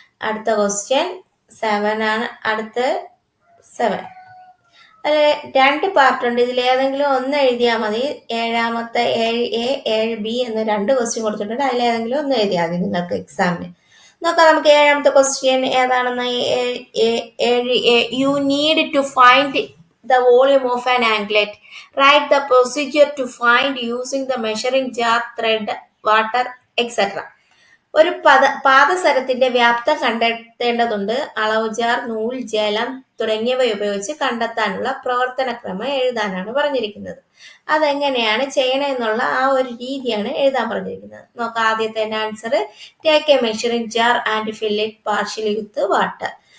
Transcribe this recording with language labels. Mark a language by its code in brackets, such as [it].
[ml] അടുത്ത ക്വസ്റ്റ്യൻ 7 ആണ്. അടുത്ത 7 അതിൽ 2 പാർട്ടുണ്ട്. ഇതിൽ ഏതെങ്കിലും ഒന്ന് എഴുതിയാൽ മതി. ഏഴാമത്തെ 7A 7B എന്ന് 2 ക്വസ്റ്റ്യൻ കൊടുത്തിട്ടുണ്ട്. അതിലേതെങ്കിലും ഒന്ന് എഴുതിയാൽ മതി നിങ്ങൾക്ക് എക്സാമിന്. നോക്കാം നമുക്ക് ഏഴാമത്തെ ക്വസ്റ്റ്യൻ ഏതാണെന്ന്. [en] 7A, you need to find the volume of an anglet. Write the procedure to find using the measuring jar, thread, water, etc. [ml] ഒരു പാദസരത്തിന്റെ വ്യാപ്തം കണ്ടെത്തേണ്ടതുണ്ട്. അളവ് ജാർ, നൂൽ, ജലം തുടങ്ങിയവ ഉപയോഗിച്ച് കണ്ടെത്താനുള്ള പ്രവർത്തനക്രമം എഴുതാനാണ് പറഞ്ഞിരിക്കുന്നത്. അതെങ്ങനെയാണ് ചെയ്യണമെന്നുള്ള ആ ഒരു രീതിയാണ് എഴുതാൻ പറഞ്ഞിരിക്കുന്നത്. നോക്കാം ആദ്യത്തെ answer. [en] Take a measuring jar and fill it partially with water.